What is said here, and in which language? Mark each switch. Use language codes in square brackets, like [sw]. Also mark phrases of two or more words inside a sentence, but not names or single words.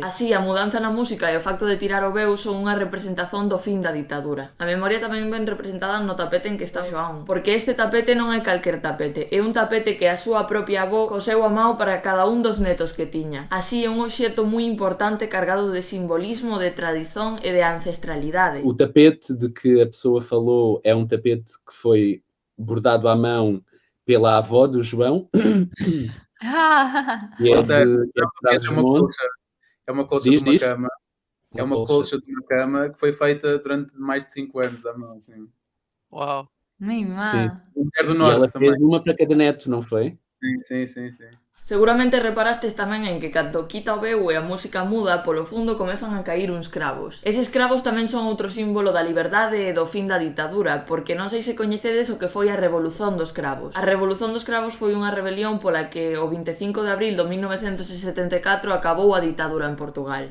[gl] Así, a mudanza na música e o facto de tirar o veu son unha representación do fin da ditadura. A memoria tamén ben representada no tapete en que está Xoán, porque este tapete non é calquer tapete, é un tapete que a súa propia avó coseu a mao para cada un dos netos que tiña. Así, é un obxecto moi importante cargado de simbolismo, de tradición e de ancestralidade. [pt] O tapete de que a pessoa falou é um tapete que foi bordado à mão pela avó do João. E é de Trás-os-Montes. É uma colcha de uma cama. É uma colcha de uma cama que foi feita durante mais de 5 anos à mão. Assim. Uau! Mimá! Mulher do E Norte ela também. fez uma para cada neto, não foi? Sim. [gl] Seguramente reparastes tamén en que cando quita o veu e a música muda, polo fundo comezan a cair uns cravos. Eses cravos tamén son outro símbolo da liberdade e do fin da ditadura, porque non sei se coñecedes o que foi a Revolución dos Cravos. A Revolución dos Cravos foi unha rebelión pola que o 25 de abril do 1974 acabou a ditadura en Portugal.